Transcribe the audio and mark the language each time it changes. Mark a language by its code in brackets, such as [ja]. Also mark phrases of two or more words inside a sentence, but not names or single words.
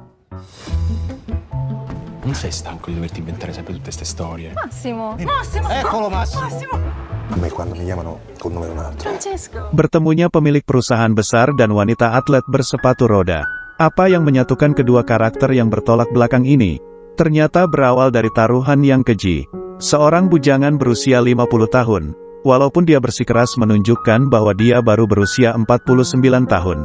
[it] Non sei stanco di doverti inventare sempre tutte queste storie? Massimo! Eccolo Massimo! A me quando mi chiamano con nome un altro. Francesco! [id] Bertemunya pemilik perusahaan besar dan wanita atlet bersepatu roda. Apa yang menyatukan kedua karakter yang bertolak belakang ini? Ternyata berawal dari taruhan yang keji. Seorang bujangan berusia 50 tahun. Walaupun dia bersikeras menunjukkan bahwa dia baru berusia 49 tahun.